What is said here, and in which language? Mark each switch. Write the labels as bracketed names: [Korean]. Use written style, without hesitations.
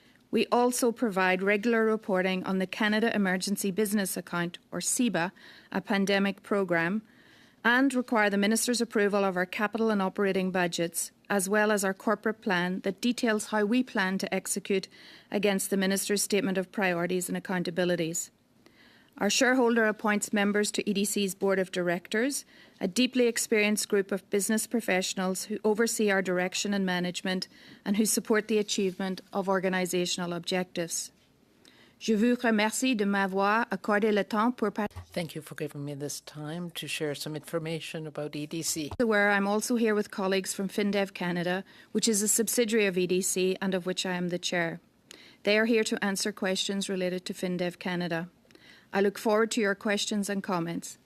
[English] We also provide regular reporting on the Canada Emergency Business Account, or CEBA, a pandemic programme, and require the Minister's approval of our capital and operating budgets, as well as our corporate plan that details how we plan to execute against the Minister's Statement of Priorities and Accountabilities. Our shareholder appoints members to EDC's Board of Directors, a deeply experienced group of business professionals who oversee our direction and management and who support the achievement of organisational objectives. [French] Je vous remercie de m'avoir accordé le temps pour [English] Thank you for giving me this time to share some information about EDC. Where I'm also here with colleagues from FinDev Canada, which is a subsidiary of EDC and of which I am the chair. They are here to answer questions related to FinDev Canada. I look forward to your questions and comments.